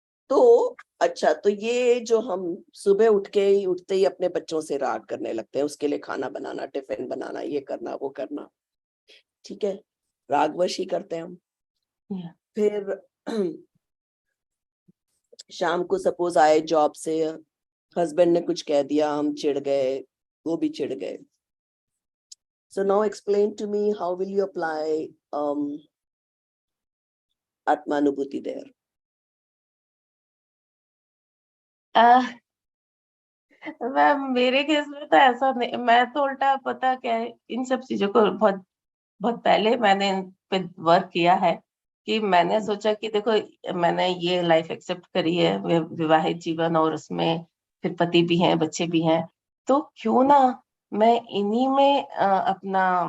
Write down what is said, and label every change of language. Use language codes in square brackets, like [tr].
[hi] तो अच्छा, तो ये जो हम सुबह उठते ही अपने बच्चों से राग करने लगते हैं, उसके लिए खाना बनाना, टिफिन बनाना, ये करना वो करना, ठीक है, रागवश ही करते हैं हम। [en] Yeah. [hi] फिर शाम को सपोज आए जॉब से, हस्बैंड ने कुछ कह दिया, हम चिढ़ गए, वो भी चिढ़ गए। [en] So now explain to me, how will you apply Atmanubhuti there? [hi] Ma'am मेरे केस में तो ऐसा नहीं, मैं तो उल्टा पता क्या है, इन सब चीजों को बहुत बहुत पहले मैंने इन पे वर्क किया है, कि मैंने सोचा कि देखो मैंने ये लाइफ एक्सेप्ट करी है, विवाहित जीवन, और उसमें फिर पति भी हैं, बच्चे भी हैं, तो क्यों ना मैं इन्हीं में अपना